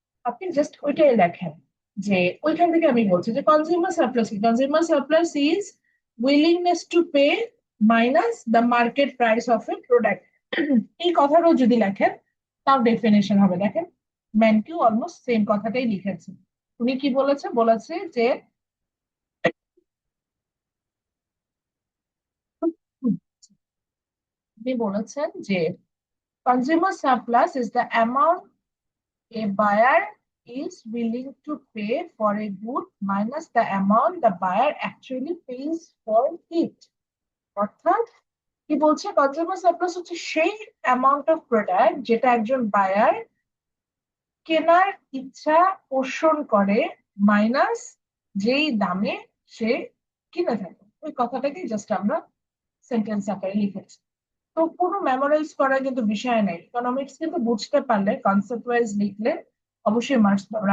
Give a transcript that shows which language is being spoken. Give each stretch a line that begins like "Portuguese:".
Bangla: আপনি জাস্ট ওইটাই লেখেন, যে ওইখান থেকে আমি বলছি যে
English: Consumer surplus is willingness to pay minus the market price of a product.
Bangla: এই কথাটাও যদি লেখেন তাও ডেফিনেশন হবে। দেখেন ম্যানকিউ অলমোস্ট সেম কথাটাই লিখেছে। উনি কি বলেছে, বলেছে যে উনি বলেছেন যে
English: consumer surplus is the amount a buyer is willing to pay for a good minus the amount the buyer actually pays for it.
Bangla: অর্থাৎ কি বলছে, কনজিউমার সারপ্লাস হচ্ছে সেই অ্যামাউন্ট অফ প্রোডাক্ট যেটা একজন বায়ার কেনার ইচ্ছা পোষণ করে মাইনাস যেই দামে সে কিনে থাকে। ওই কথাটাকে জাস্ট আমরা সেন্টেন্স আকারে লিখেছি। তো পুরো মেমোরাইজ করার কিন্তু বিষয় নেই, ইকোনমিক্স কিন্তু বুঝতে পারলে কনসেপ্ট ওয়াইজ লিখলে অবশ্যই মার্কস পাবেন।